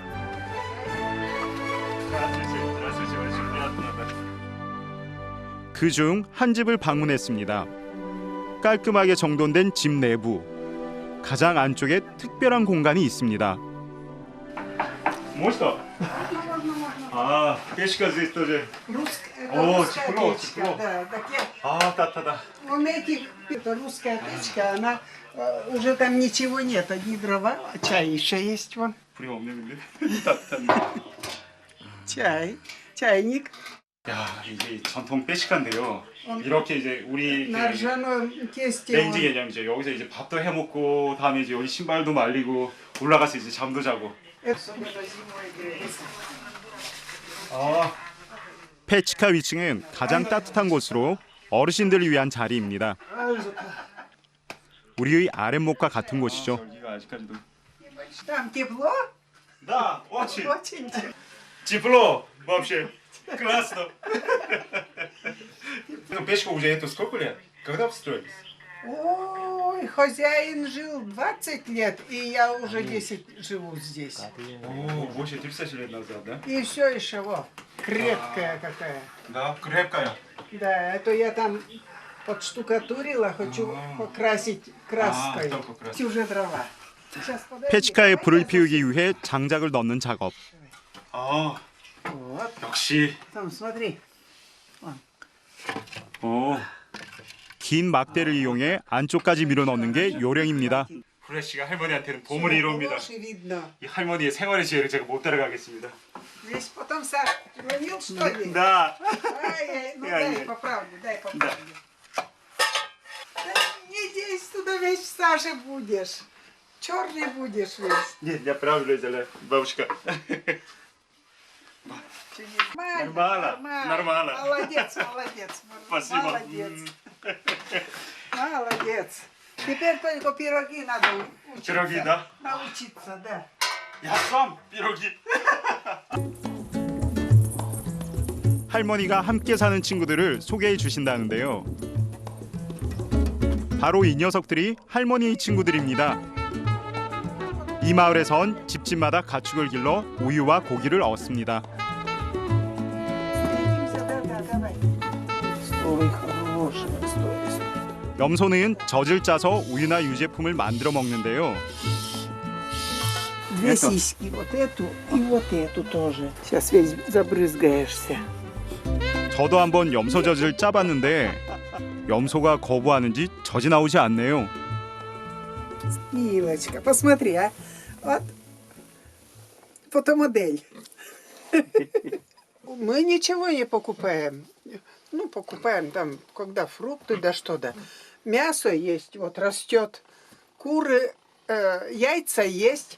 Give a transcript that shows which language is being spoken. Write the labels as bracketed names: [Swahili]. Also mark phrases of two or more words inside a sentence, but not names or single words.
[Korean] 그중 한 집을 방문했습니다. 깔끔하게 정돈된 집 내부. 가장 안쪽에 특별한 공간이 있습니다. 멋있다. 아, [Russian] печка здесь тоже. О, тепло, тепло. А, 따뜻하다. Он это русская печка, она уже там ничего нет, одни дрова, а чай еще есть вон. [Korean] 불이 없는데 따뜻한. [Russian] Чай, чайник. [Korean] 야, 이게 전통 빼시카인데요. 이렇게 이제 우리 [Russian] На ржаном тесте. [Korean] 렌지 개념이죠. 여기서 이제 밥도 해 먹고 다음에 이제 여기 신발도 말리고 올라가서 이제 잠도 자고. 아, 페치카 위층은 가장 따뜻한 곳으로 어르신들을 위한 자리입니다. 우리의 아랫목과 같은 곳이죠. 여기가 아직까지도. [Russian] Там тепло? Да, очень. Очень. Тепло вообще. Классно. Ну, печка уже это сколько лет? Когда построились? Ой, хозяин жил 20 лет, и я уже 10 живу здесь. О, больше 30 лет назад, да? И все еще, вот, крепкая какая. Да, крепкая. Да, это я там подштукатурила, хочу покрасить краской. кто покрасит? Уже дрова. Сейчас, подожди. [Korean] 페치카에 불을 피우기 위해 장작을 넣는 작업. 아, [Russian] Вот, [Korean] 역시. [Russian] там смотри. [Korean] 오, 긴 막대를 이용해 안쪽까지 밀어 넣는 게 요령입니다. 프레시가 할머니한테는 보물이 이루입니다. [Russian] Лучше видно. [Korean] 이 할머니의 생활의 지혜를 제가 못 따라가겠습니다. [Russian] Здесь потом Саша ловил, что ли? Да. Ай, ну Я дай не- поправлю, дай поправлю. Да не здесь туда весь Саша будешь. Черный будешь весь. Нет, я правильно сделала, бабушка. Нормально. Молодец, молодец. Спасибо. Молодец. Молодец. Теперь только пироги надо учиться. Пироги, да? Научиться, да. Я сам пироги. [Korean] 할머니가 함께 사는 친구들을 소개해 주신다는데요. 바로 이 녀석들이 할머니의 친구들입니다. 이 마을에선 집집마다 가축을 길러 우유와 고기를 얻습니다. [Russian] Встретимся, да, давай. Ой, хорошая, стой. [Korean] 염소는 젖을 짜서 우유나 유제품을 만들어 먹는데요. [Russian] Две сиськи, вот эту и вот эту тоже. Сейчас весь забрызгаешься. [Korean] 저도 한번 염소 젖을 짜봤는데 염소가 거부하는지 젖이 나오지 않네요. [Russian] Милочка, посмотри, а. Вот фотомодель. Мы ничего не покупаем. Ну, покупаем там, когда фрукты, да что-то. Мясо есть, вот растет. Куры, яйца есть.